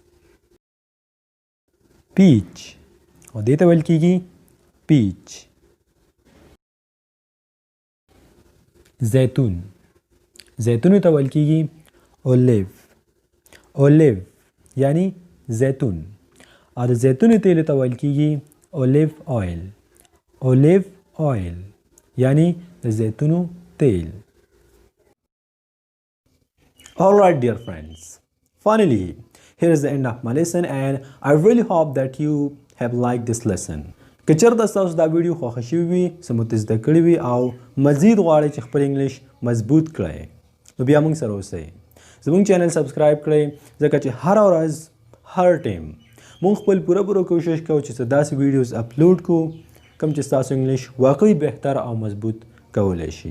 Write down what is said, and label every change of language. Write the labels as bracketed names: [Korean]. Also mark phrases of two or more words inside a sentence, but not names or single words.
[Pashto] peach او دې ته ویل کیږي peach. زیتون. زیتون ته ویل کیږي olive. olive یعنی زیتون. او د زیتون تیل ته ویل کیږي [English] olive oil. olive oil [Pashto] یعنی د زیتونو تیل. [English] Alright dear friends, finally here is the end of my lesson and I really hope that you have liked this lesson. [Pashto] که چېرته تاسو دا ویډیو خوښه شوې وي څه مو ته زده کړي وي او مزید غواړئ چې خپل انګلیش مضبوط کړئ نو بیا موږ سره اوسئ. زموږ چینل سبسکرایب کړئ ځکه چې هره ورځ هر ټایم موږ خپل پوره کوشش کوو چې څه داسې [English] videos upload [Pashto] کړو کوم چې ستاسو انګلیش واقعي بهتر او مضبوط کولی شي.